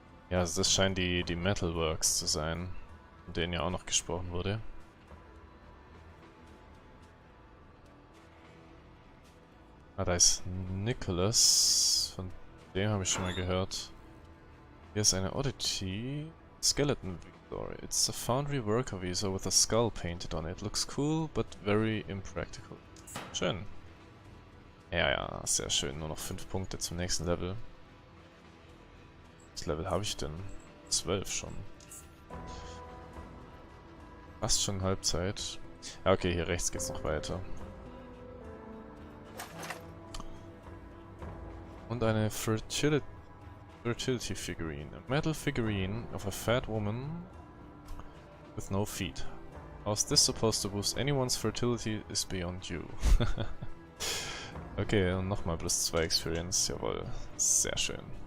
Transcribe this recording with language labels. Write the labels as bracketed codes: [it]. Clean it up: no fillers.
[de] Ja, also das scheinen die Metalworks zu sein, von denen ja auch noch gesprochen wurde. Ah, da ist Nicholas, von dem habe ich schon mal gehört. Hier ist eine Oddity. Skeleton Victor. [en] It's a foundry worker visa with a skull painted on it. Looks cool, but very impractical. [de] Schön. Ja, ja, sehr schön. Nur noch 5 Punkte zum nächsten Level. Was Level habe ich denn? 12 schon. Fast schon Halbzeit. Ja, okay, hier rechts geht's noch weiter. Und eine Fertility figurine. [en] A metal figurine of a fat woman with no feet. How's this supposed to boost anyone's fertility is beyond you. [de] Okay, und nochmal +2 Experience. Jawohl. Sehr schön.